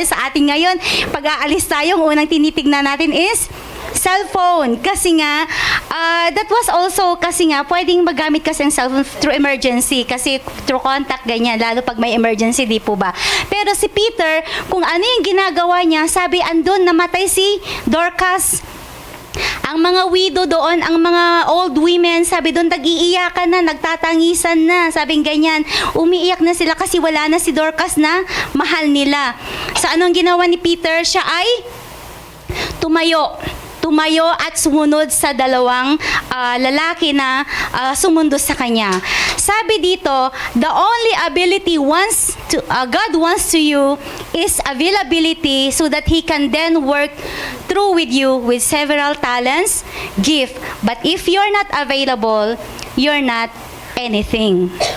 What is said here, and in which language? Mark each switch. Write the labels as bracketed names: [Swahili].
[Filipino] Sa atin ngayon, pag aalis tayo, ang unang tinitignan natin is cellphone. Kasi nga, [English] that was also, [Filipino] kasi nga, pwedeng magamit kasi ang cellphone [English] through emergency. [Filipino] Kasi [English] through contact, [Filipino] ganyan. Lalo pag may emergency, di po ba? Pero si Peter, kung ano yung ginagawa niya, sabi, andun, namatay si Dorcas. Ang mga widow doon, ang mga old women, sabi doon, nag-iiyakan na, nagtatangisan na, sabing ganyan. Umiiyak na sila kasi wala na si Dorcas na mahal nila. So, anong ginawa ni Peter? Siya ay tumayo at sumunod sa dalawang lalaki na sumundo sa kanya. Sabi dito, [English] the only ability God wants to you is availability so that He can then work through with you with several talents, gift. But if you're not available, you're not anything.